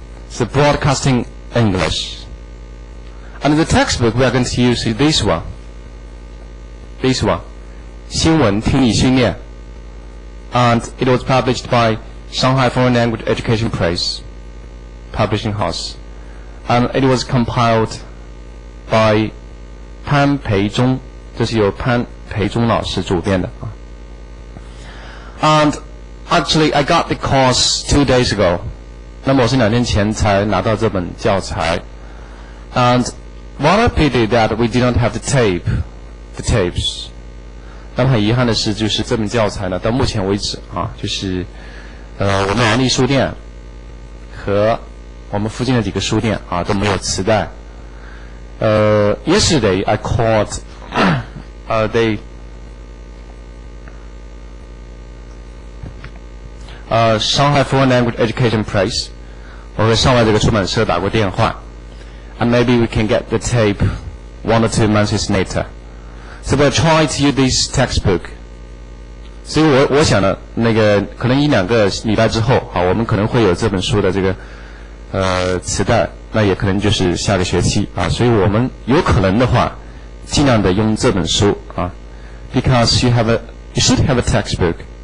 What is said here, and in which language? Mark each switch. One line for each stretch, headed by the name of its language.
English: It's the broadcasting English. And the textbook we are going to use is this one.
Chinese: 新闻听力训练.
English: And it was published by Shanghai Foreign Language Education Press Publishing House. And it was compiled by 潘培忠,
Chinese: 这是由潘培忠老师主编的.
English: And actually I got the course 2 days ago.
Chinese: 那么我是2天前才拿到这本教材.
English: And what a pity that we did not have the tapes.
Chinese: 那么很遗憾的是，就是这本教材呢，到目前为止就是我们安利书店和我们附近的几个书店都没有磁带。
English: Yesterday I called Shanghai Foreign Language Education Press.
Chinese: 我和上海这个出版社打过电话
English: and maybe we can get the tape 1 or 2 months later. So we'll try to use this textbook.
Chinese: 所以我想呢，可能1-2个礼拜之后我们可能会有这本书的这个磁带，那也可能就是下个学期所以我们有可能的话尽量的用这本书
English: because you should have a textbook.